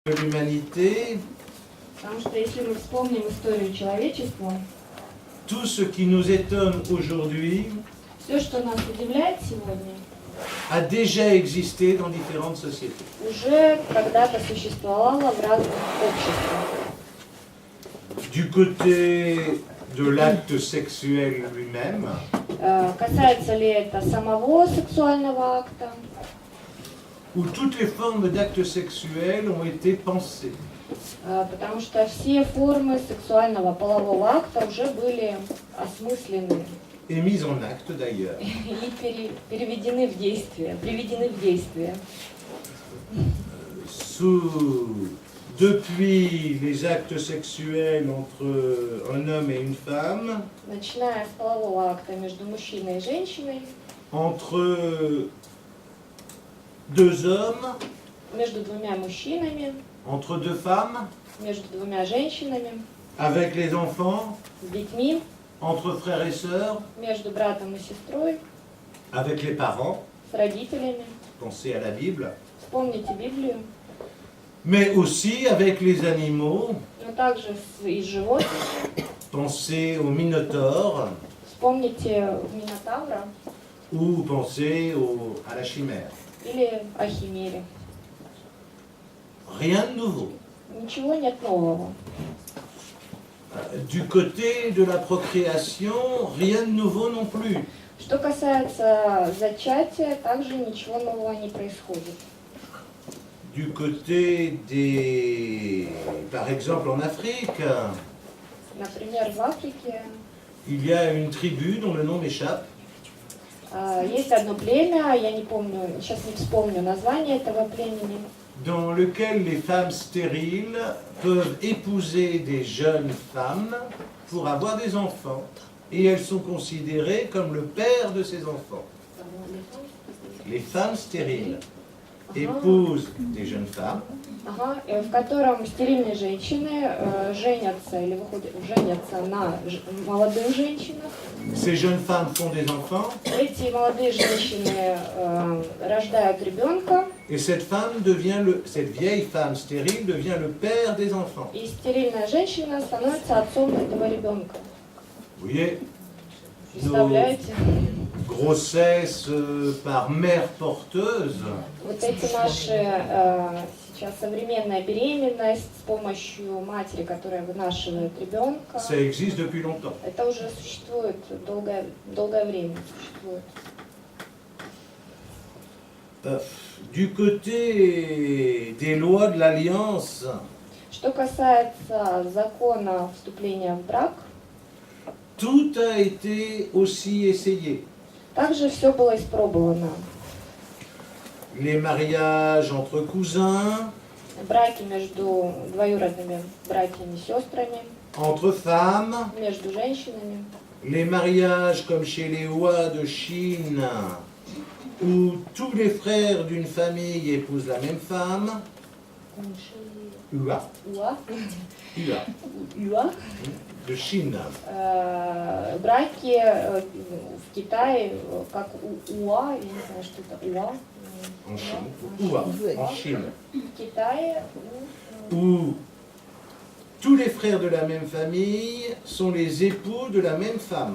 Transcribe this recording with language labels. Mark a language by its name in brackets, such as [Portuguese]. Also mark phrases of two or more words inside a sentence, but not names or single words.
[French] de l'humanité, [Russian] Потому что если мы вспомним историю человечества, [French] tout ce qui nous étonne aujourd'hui [Russian] все, что нас удивляет сегодня, [French] a déjà existé dans différentes sociétés. [Russian] уже когда-то существовало в разных обществах. [French] Du côté de l'acte sexuel lui-même, [Russian] Касается ли это самого сексуального акта, [French] où toutes les formes d'actes sexuels ont été pensées, [Russian] потому что все формы сексуального полового акта уже были осмыслены [French] et mises en acte d'ailleurs. [Russian] и переведены в действие, приведены в действие. [French] Depuis les actes sexuels entre un homme et une femme, [Russian] Начиная с полового акта между мужчиной и женщиной, [French] entre deux hommes, [Russian] между двумя мужчинами, [French] entre deux femmes, [Russian] между двумя женщинами, [French] avec les enfants, [Russian] с детьми, [French] entre frères et sœurs, [Russian] между братом и сестрой, [French] avec les parents, [Russian] с родителями. [French] pensez à la Bible, [Russian] Вспомните Библию, [French] mais aussi avec les animaux, [Russian] но также и животных. [French] pensez au Minotaure [Russian] Вспомните Минотавра [French] ou pensez à la chimère. [Russian] или о Химере. [French] Rien de nouveau. [Russian] Ничего нет нового. [French] Du côté de la procréation, rien de nouveau non plus. [Russian] Что касается зачатия, также ничего нового не происходит. [French] Du côté des... Par exemple en Afrique, [Russian] Например, в Африке [French] il y a une tribu dont le nom m'échappe, [Russian] есть одно племя, я не помню, сейчас не вспомню название этого племени, [French] dans lequel les femmes stériles peuvent épouser des jeunes femmes pour avoir des enfants. Et elles sont considérées comme le père de ces enfants. Les femmes stériles épousent des jeunes femmes. [Russian] в котором стерильные женщины женятся или женятся на молодых женщинах. [French] Ces jeunes femmes font des enfants. [Russian] Эти молодые женщины рождают ребенка. [French] Et cette vieille femme stérile devient le père des enfants. [Russian] И стерильная женщина становится отцом этого ребенка. [French] Vous voyez, nos [Russian] Представляете? [French] grossesses par mère porteuse, [Russian] Вот эти наши сейчас современная беременность с помощью матери, которая вынашивает ребенка, [French] ça existe depuis longtemps. [Russian] это уже существует долгое время существует. [French] Du côté des lois de l'Alliance, [Russian] Что касается закона вступления в брак, [French] tout a été aussi essayé. [Russian] также все было испробовано. [French] Les mariages entre cousins, [Russian] Браки между двоюродными братьями и сестрами, [French] entre femmes, [Russian] между женщинами, [French] les mariages comme chez les Hua de Chine, où tous les frères d'une famille épousent la même femme. Hua, Hua, de Chine. [Russian] Браки в Китае, как УА, я не знаю, что это УА. [French] En Chine, Hua, en Chine, [Russian] В Китае, [French] où tous les frères de la même famille sont les époux de la même femme.